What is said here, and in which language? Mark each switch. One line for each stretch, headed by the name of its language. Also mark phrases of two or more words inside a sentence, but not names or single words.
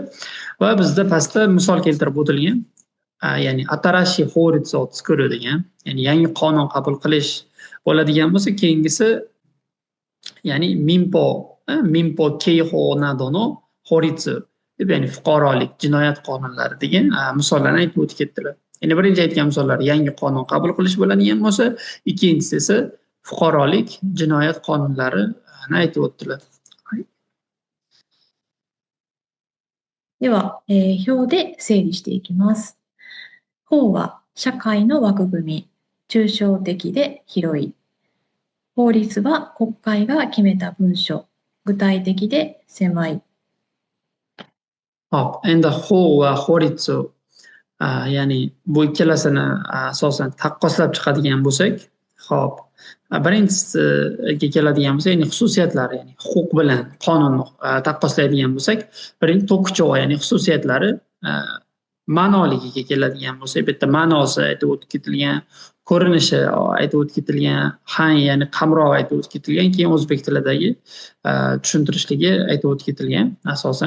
Uzbek: Va bizda pastda misol keltirib o'tilgan, ya'ni
Japanese: 新しい法律作る
Uzbek: degan, ya'ni yangi qonun qabul qilish bo'ladigan bo'lsa, keyingisi ya'ni
Japanese: 民法刑法などの法律
Uzbek: deb, ya'ni fuqarolik, jinoyat qonunlari degan misollarni aytib o'tib ketdilar. Ya'ni birinchi aytgan misollar yangi qonun qabul qilish bo'ladigan bo'lsa, ikkinchisi esa fuqarolik, jinoyat qonunlarini aytib o'tdilar.
Japanese: では、表で整理していきます。法は社会の枠組み、抽象的で広い。法律は国会が決めた文書、具体的で狭い。
Uzbek: Hop, endi huquq va xoritsu, ya'ni bu ikkalasini asosan taqqoslab chiqadigan bo'lsak, hop, birinchisiga keladigan bo'lsak, ya'ni xususiyatlari, ya'ni huquq bilan qonunni taqqoslaydigan bo'lsak, birinchi to'qichov, ya'ni xususiyatlari ma'noligiga keladigan bo'lsak, bu yerda ma'nosi aytib o'tib ketilgan, ko'rinishi aytib o'tib ketilgan, ya'ni qamrov aytib o'tib ketilgan, keyin o'zbek tilidagi tushuntirishligi aytib o'tib ketilgan asosan.